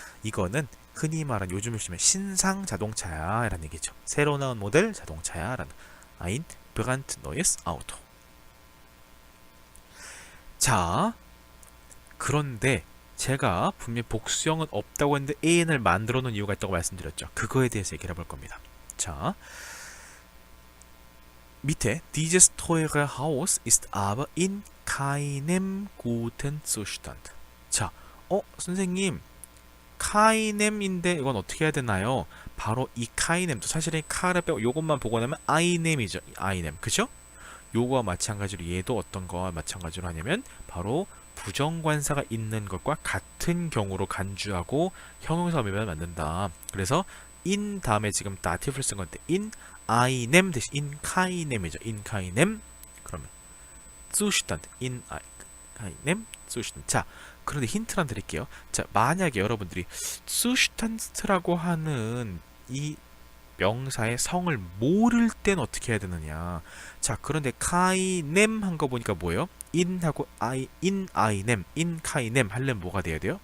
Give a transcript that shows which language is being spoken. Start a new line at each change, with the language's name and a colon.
Korean: 이거는 흔히 말하는 요즘을 쓰면 신상 자동차야 라는 얘기죠. 새로 나온 모델 자동차야 라는
German: ein brandneues Auto.
Korean: 자, 그런데 제가 분명히 복수형은 없다고 했는데 an을 만들어 놓은 이유가 있다고 말씀드렸죠. 그거에 대해서 얘기를 해볼 겁니다.
German: 자, 밑에 Dieses teure Haus ist aber in keinem guten Zustand.
Korean: 자, 선생님 카이넴인데 이건 어떻게 해야 되나요? 바로 이 카이넴도 사실은 카를 빼고 요것만 보고 나면 아이넴이죠. 아이넴, 그죠? 요거와 마찬가지로 얘도 어떤 거와 마찬가지로 하냐면 바로 부정관사가 있는 것과 같은 경우로 간주하고 형용사 어미변을 만든다. 그래서 in 다음에 지금 다티브를 쓴 건데 in einem 대신 in keinem in keinem 그러면 Zustand in keinem Zustand. 자, 그런데 힌트를 하나 드릴게요. 자, 만약에 여러분들이 Zustand라고 하는 이 명사의 성을 모를 땐 어떻게 해야 되느냐. 자, 그런데 keinem 한 거 보니까 뭐예요? in하고 in einem, in keinem 하려면 뭐가 돼야 돼요?